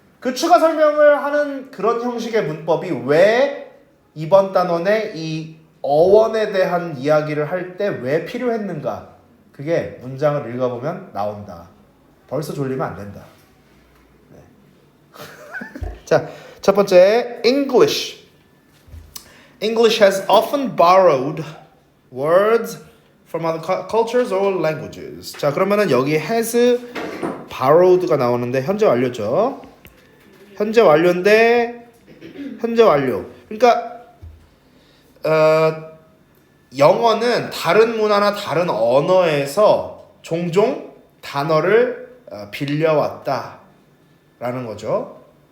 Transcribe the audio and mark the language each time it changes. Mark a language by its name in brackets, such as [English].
[Korean] 그 추가 설명을 하는 그런 형식의 문법이 왜 이번 단원에 이 어원에 대한 이야기를 할 때 왜 필요했는가? 그게 문장을 읽어보면 나온다. 벌써 졸리면 안 된다. 네. 자, 첫 번째 English. [English] English has often borrowed words from other cultures or languages. [Korean] 자, 그러면은 여기 has borrowed가 나오는데 현재 완료죠. 현재 완료인데 현재 완료. 그러니까 영어는 다른 문화나 다른 언어에서 종종 단어를 빌려왔다라는 거죠.